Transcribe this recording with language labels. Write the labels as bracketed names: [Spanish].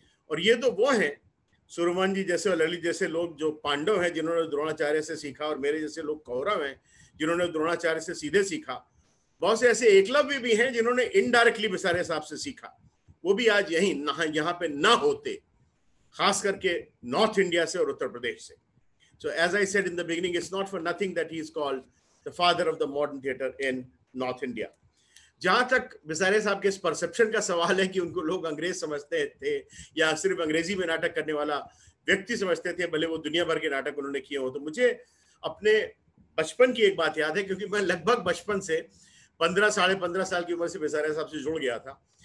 [Hindi] और ये तो वो हैं सुरमन जी जैसे और ललित जैसे लोग जो पांडव हैं जिन्होंने द्रोणाचार्य से सीखा, और मेरे जैसे लोग कौरव हैं जिन्होंने द्रोणाचार्य से सीधे सीखा। बहुत से ऐसे एकलव्य भी हैं जिन्होंने इनडायरेक्टली विसारिया साहब से सीखा, वो भी आज यहाँ पे ना होते, खास करके नॉर्थ इंडिया से और उत्तर प्रदेश से। [English] So as I said in the beginning, it's not for nothing that he is called the father of the modern theatre in North India. [Hindi] जहां तक विसारिया साहब के इस परसेप्शन का सवाल है कि उनको लोग अंग्रेज समझते थे या सिर्फ अंग्रेजी में नाटक करने वाला व्यक्ति समझते थे, भले वो दुनिया भर के नाटक उन्होंने किए हो, तो मुझे अपने बचपन की एक बात याद है, क्योंकि मैं लगभग बचपन से 15 साढ़े 15 साल की उम्र से विसारिया साहब से जुड़ गया था।